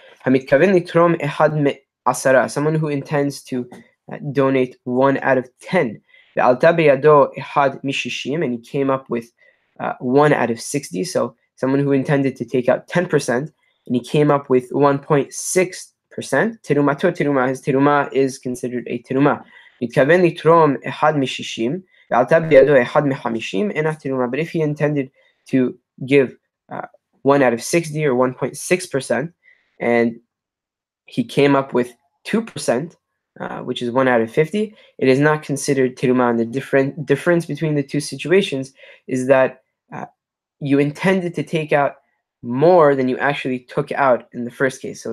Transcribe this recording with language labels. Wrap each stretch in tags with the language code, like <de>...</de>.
<he>Hamitkaven litrom ehad me'asara.</he> <en>Someone who intends to donate 1 out of 10.</en> <he>Ve'alta beyado ehad mishishim,</he> <en>and he came up with 1 out of 60. So someone who intended to take out 10%, and he came up with 1.6%.</en> <he>Terumato teruma,</he> <en>his teruma is considered a teruma.</en> <he>מתכוון לתרום אחד מ-60, ועלתה בידו אחד מ-50, אינה teruma.</he> <en>But if he intended to give 1 out of 60 or 1.6%, and he came up with 2%, which is 1 out of 50, it is not considered teruma. And the difference between the two situations is that you intended to take out more than you actually took out in the first case.</en>